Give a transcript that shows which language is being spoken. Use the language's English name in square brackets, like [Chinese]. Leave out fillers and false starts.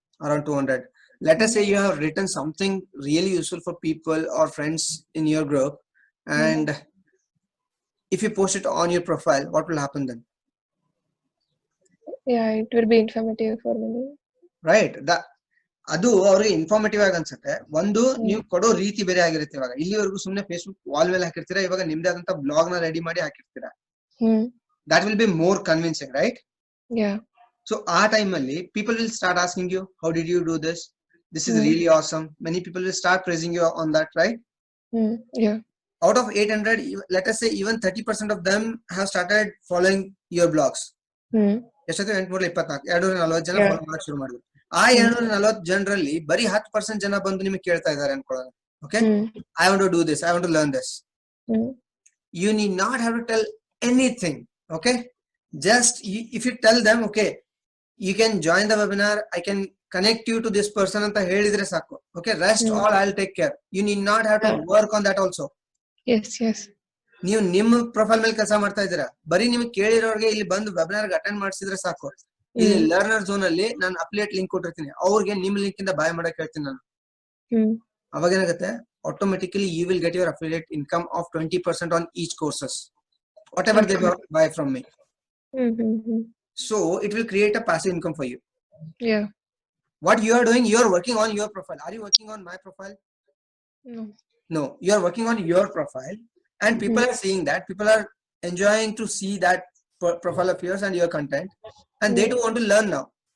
[English] Around 200. Let us say you have written something really useful for people or friends in your group, and if you post it on your profile, what will happen then? Yeah, it will be informative for me. Right. [Kannada] ಅದು ಅವ್ರಿಗೆ informative ಆಗಿ ಅನ್ಸುತ್ತೆ. ಒಂದು, ನೀವು ಕೊಡೋ ರೀತಿ ಬೇರೆ ಆಗಿರುತ್ತೆ. ಇವಾಗ ಇಲ್ಲಿವರೆಗೂ ಸುಮ್ನೆ ಫೇಸ್ಬುಕ್ ವಾಲ್ ಮೇಲೆ ಹಾಕಿರ್ತೀರಾ, ಇವಾಗ ನಿಮ್ದೇ ಆದಂತ ಬ್ಲಾಗ್ ನ ರೆಡಿ ಮಾಡಿ ಹಾಕಿರ್ತೀರಾ. [English] That will be more convincing, right? So [Kannada] ಆ ಟೈಮ್ ಅಲ್ಲಿ [English] People will start asking you, how did you do this is really awesome. Many people will start praising you on that, right? Out of 800, let us say even 30% of them have started following your blogs. [Kannada] ಎಷ್ಟೊತ್ತು 824 240 ಜನ follow ಮಾಡಕ್ ಶುರು ಮಾಡಿದ್ರು. ಆ 240 ಜನರಲ್ಲಿ ಬರೀ 10% ಜನ ಬಂದು ನಿಮಗೆ ಕೇಳ್ತಾ ಇದ್ದಾರೆ ಅನ್ಕೊಳ್ಳೋಣ. [English] Okay, I want to do this, I want to learn this. You need not have to tell anything. Okay, just if you tell them, okay, you can join the webinar, I can connect you to this person [Kannada] ಅಂತ ಹೇಳಿದ್ರೆ ಸಾಕು. [English] Okay, rest all I'll take care. You need not have to work on that also. Yes. [Kannada] ನೀವು ನಿಮ್ಮ profile ಮೇಲೆ ಕೆಲಸ ಮಾಡ್ತಾ ಇದ್ದೀರಾ, ಬರೀ ನಿಮ್ಗೆ ಕೇಳಿರೋರ್ಗೆ ಇಲ್ಲಿ ಬಂದು ವೆಬಿನಾರ್ ಅಟೆಂಡ್ ಮಾಡಿಸಿದ್ರೆ ಸಾಕು. ಇಲ್ಲಿ ಲರ್ನರ್ ಝೋನ್ ಅಲ್ಲಿ ನಾನು ಅಪ್ಲೇಟ್ ಲಿಂಕ್ ಕೊಟ್ಟಿರ್ತೀನಿ, ಅವ್ರಿಗೆ ನಿಮ್ ಲಿಂಕ್ ಇಂದ ಬಾಯ್ ಮಾಡಕ್ ಹೇಳ್ತೀನಿ ನಾನು. ಅವಾಗ ಏನಾಗುತ್ತೆ, [English] Automatically you will get your affiliate income of 20% on each courses, whatever they buy from me. So it will create a passive income for you. Yeah. What you are doing, you are working on your profile. Are you working on my profile? No, you are working on your profile, and people are seeing that. People are enjoying to see that profile of yours and your content, and they do want to learn now.